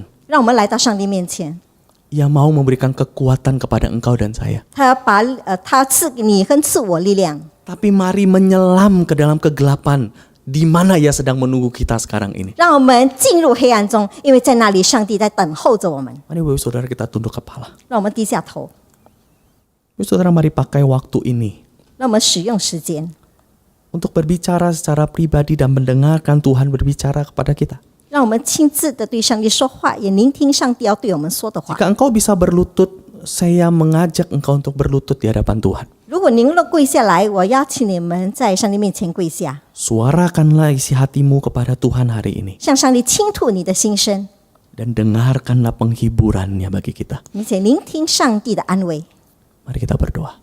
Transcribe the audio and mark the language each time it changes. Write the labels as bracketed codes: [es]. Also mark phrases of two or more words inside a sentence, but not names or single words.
[zh] 让我们来到上帝面前， [id] Ia mau memberikan kekuatan kepada engkau dan saya. [zh] 他要把他赐给你跟赐我力量。 [id] Tapi mari menyelam ke dalam kegelapan di mana ia sedang menunggu kita sekarang ini. [zh] 让我们进入黑暗中，因为在那里上帝在等候着我们。 [id] Mari saudara kita tunduk kepala. [zh] 让我们低下头， [id] Saudara, mari pakai waktu ini [zh] 让我们使用时间， [id] untuk berbicara secara pribadi dan mendengarkan Tuhan berbicara kepada kita. [zh] 让我们亲自的对上帝说话，也聆听上帝要对我们说的话。 [id] Jika engkau bisa berlutut, saya mengajak engkau untuk berlutut di hadapan Tuhan. [zh] 如果您能跪下来，我邀请你们在上帝面前跪下， [id] Suarakanlah isi hatimu kepada Tuhan hari ini. [zh] 向上帝倾吐你的心声。 [id] dan dengarkanlah penghiburannya bagi kita. [zh] 并且聆听上帝的安慰。 [id] Mari kita berdoa.